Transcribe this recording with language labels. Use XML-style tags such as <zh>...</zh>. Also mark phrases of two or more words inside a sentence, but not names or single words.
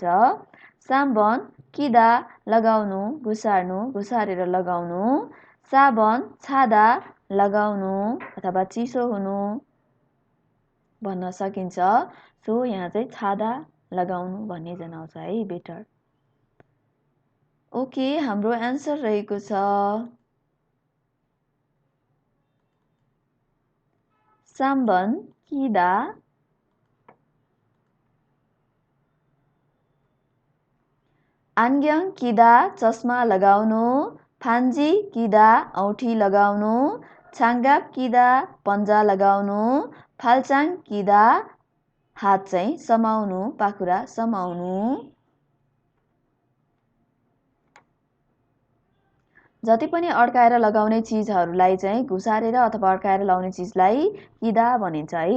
<ne>3 किदा लगाउनु, घुसार्नु, घुसारेर लगाउनु। 4 छादा लगाउनु अथवा चिसो हुनु भन्न सकिन्छ। सो यहाँ चाहिँ छादा लगाउनु भन्ने जनाउँछ है, बेटर। ओके, हाम्रो एन्सर रहेको छ 3번 किदा।</ne> <ko>안경 끼다</ko> <ne>चस्मा लगाउनु,</ne> <ko>반지 끼다</ko> <ne>औठी लगाउनु,</ne> <ko>장갑 끼다</ko> <ne>पन्जा लगाउनु,</ne> <ko>팔짱 끼다</ko> <ne>हात चाहिँ समाउनु, पाखुरा समाउनु। जति पनि अड्काएर लगाउने चिजहरूलाई चाहिँ घुसारेर अथवा अड्काएर लगाउने चिजलाई किदा भनिन्छ है।</ne>